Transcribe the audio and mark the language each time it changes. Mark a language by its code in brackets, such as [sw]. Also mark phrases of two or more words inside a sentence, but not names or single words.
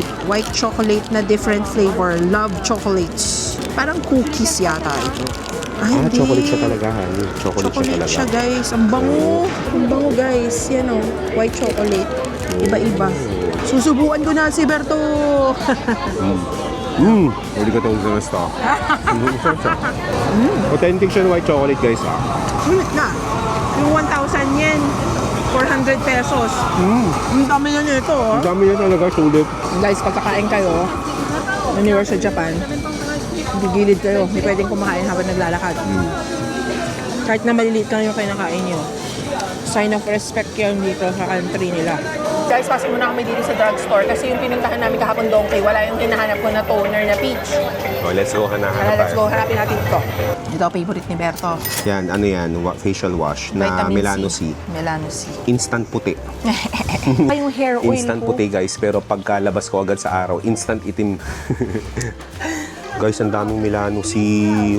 [en] White chocolate na different flavor. Love chocolates. [tl] Parang cookies yata ito. Ay, hindi. Chocolate siya talaga, honey. Chocolate siya talaga. siya, guys. Ang bango. Ang bango, guys. Yan o. [en] White chocolate. Iba-iba. [tl] Susubukan ko na si Berto. [ja] ありがとうございました. [tl] Authentic siya ng [en] white chocolate, guys. [tl] Sulit na. Yung 1,000 yen. 400 pesos. Ang dami na nito, oh. Ang dami niya talaga, sulit. Guys, pagkakain kayo, anywhere sa Japan, gigilid kayo. Hindi pwedeng kumakain habang naglalakad. Kahit na maliliit lang yung kinakain nyo. [en] Sign of respect [tl] yun dito sa country nila. Guys, pasok muna kami dito sa drugstore kasi yung pinuntahan namin kahapon Donkey, wala yung hinahanap ko na toner na peach. [en] Oh, let's go, Let's go, [tl] hanapin natin ito. Ito, favorite ni Berto. Yan, ano yan? [en] Facial wash [tl] na Vitamin Melano C. C. Melano C. Instant puti. Ay, yung hair oil Instant ko. puti, guys. Pero pagkalabas ko agad sa araw, instant itim. Guys, ang daming Milano Sea.